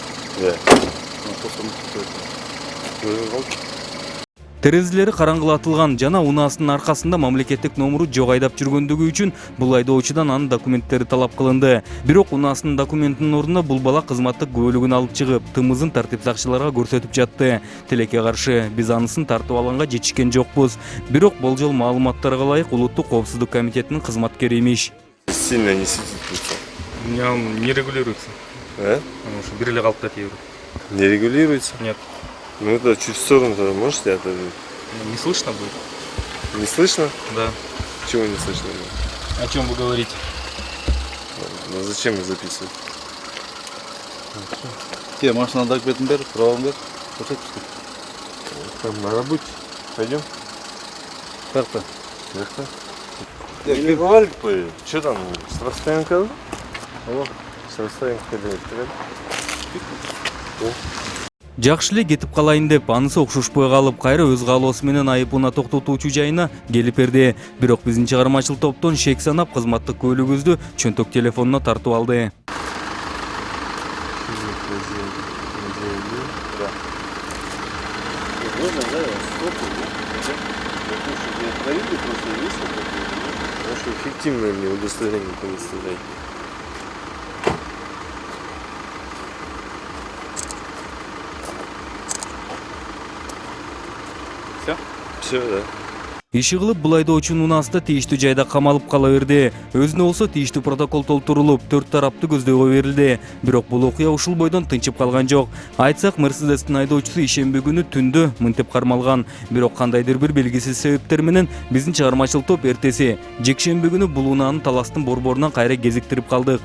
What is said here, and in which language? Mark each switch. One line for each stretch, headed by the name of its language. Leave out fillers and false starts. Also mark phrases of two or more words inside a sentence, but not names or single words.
Kyrgyz: Терезелери караңгылатылган жана унаасынын аркасында мамлекеттик номуру жок айдап жүргөндүгү үчүн бул айдоочудан анын документтери талап кылынды. Бирок унаасынын документинин ордуна бул бала кызматтык күбөлүгүн алып чыгып, тымызын тартип сакчыларга көрсөтүп жатты. Тилекке каршы биз анысын тартып алганга жетишкен жокпуз. Бирок болжол маалыматтарга ылайык Улуттук коопсуздук комитетинин кызматкери имиш.
Russian: Сильно не светится. У меня он не регулируется. Потому что
Kyrgyz: бирли калып кетип.
Russian: Не регулируется? Нет. Ну это чуть в сторону-то можете отодвинуть? Не слышно будет? Не слышно? Да. Чего не слышно? О чем вы говорите? Ну зачем их записывать? Тебе машина
Kyrgyz: документин бер, правоң бер. Көрсөтүштү.
Russian: Там на работе. Пойдем? Карта. Не бывали? Что там? Страстоянка? О, страстоянка.
Kyrgyz: Жакшы эле кетип калайын деп, анысы окшошпой калып, кайра өз каалоосу менен айыпына токтотуучу жайына келип берди. Бирок биздин чыгармачыл топтон шек санап кызматтык көлүгүбүздү чөнтөк телефонуна тартып алды.
Russian: Фиктивное мне удостоверение предоставляет. Все, да.
Kyrgyz: Иши кылып бул айдоочунун унаасы тийиштүү жайда камалып кала берди. Өзүнө болсо тийиштүү протокол толтурулуп, 4 тараптуу көздөйгө берилди. Бирок бул окуя ушул бойдон тынчып калган жок. Айтсак, Мерседестин айдоочусу ишемби күнү түндө мынтип кармалган. Бирок кандайдыр бир белгисиз себептер менен биздин чыгармачыл топ эртеси жекшемби күнү бул унаанын Таластын борборунан кайра кезиктирип калдык.